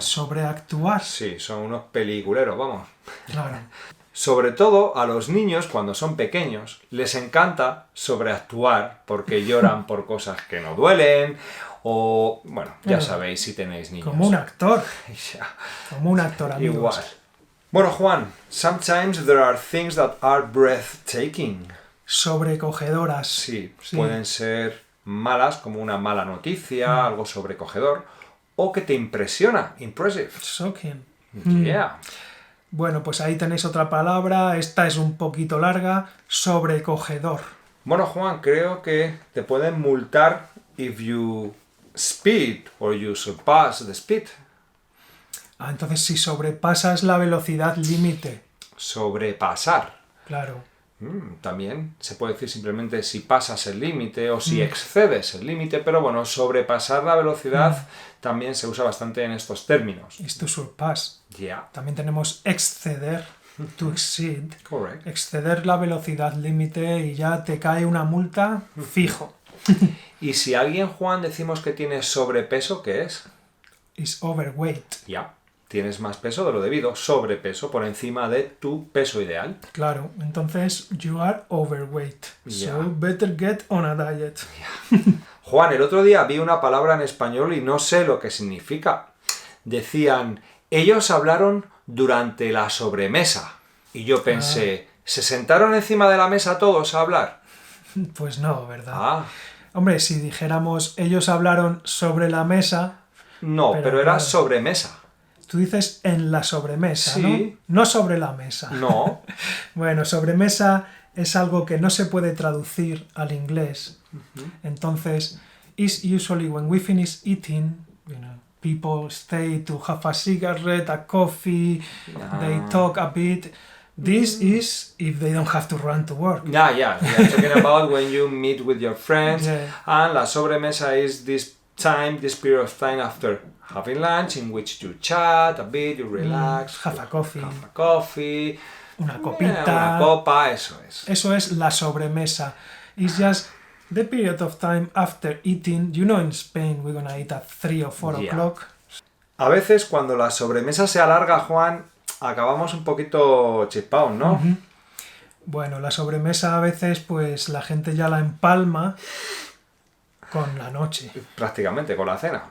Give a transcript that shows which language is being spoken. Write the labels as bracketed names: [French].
[Spanish] Sobreactuar. Sí, son unos peliculeros, vamos. Claro. Sobre todo a los niños, cuando son pequeños, les encanta sobreactuar porque lloran por cosas que no duelen o, bueno, ya Bueno, sabéis si tenéis niños. Como un actor. Ya, Como un actor, amigos. igual. [English] Bueno, Juan, sometimes there are things that are breathtaking. [Spanish] Sobrecogedoras. Sí, Sí. pueden ser malas, como una mala noticia, algo sobrecogedor, o que te impresiona, impressive. [English] Shocking. Yeah. [Spanish] Bueno, pues ahí tenéis otra palabra. Esta es un poquito larga. Sobrecogedor. Bueno, Juan, creo que te pueden multar [English] if you speed or you surpass the speed. [Spanish] Ah, entonces si sobrepasas la velocidad límite. Sobrepasar. Claro. También se puede decir simplemente si pasas el límite o si excedes el límite, pero bueno, sobrepasar la velocidad también se usa bastante en estos términos. [English] is to surpass. Yeah. [Spanish] También tenemos exceder, [English] to exceed. Correct. [Spanish] Exceder la velocidad límite y ya te cae una multa fijo. Y si alguien, Juan, decimos que tiene sobrepeso, ¿qué es? [English] Is overweight. [Spanish] Ya. Tienes más peso de lo debido, sobrepeso, por encima de tu peso ideal. Claro, entonces [English] you are overweight. Yeah. So better get on a diet. [Spanish] Juan, el otro día vi una palabra en español y no sé lo que significa. Decían, ellos hablaron durante la sobremesa. Y yo pensé, ¿se sentaron encima de la mesa todos a hablar? Pues no, ¿verdad? Ah, Hombre, si dijéramos ellos hablaron sobre la mesa, no, pero era claro. sobremesa. Tú dices en la sobremesa, Sí. ¿no? No sobre la mesa. No. Bueno, sobremesa es algo que no se puede traducir al inglés. [English] Entonces, is usually when we finish eating, people stay to have a cigarette, a coffee, they talk a bit. This is if they don't have to run to work. Yeah. We are talking about when you meet with your friends. Yeah. And la sobremesa is this period of time after having lunch in which you chat a bit, you relax. Have a coffee. Have a coffee. [Spanish] Una copita. Una copa, eso es. Eso es la sobremesa. [English] It's just the period of time after eating. You know, in Spain we're gonna eat at 3 or 4 Yeah. o'clock. [Spanish] A veces cuando la sobremesa se alarga, Juan, acabamos un poquito chispados, ¿no? Bueno, la sobremesa a veces pues la gente ya la empalma con la noche. Prácticamente, con la cena.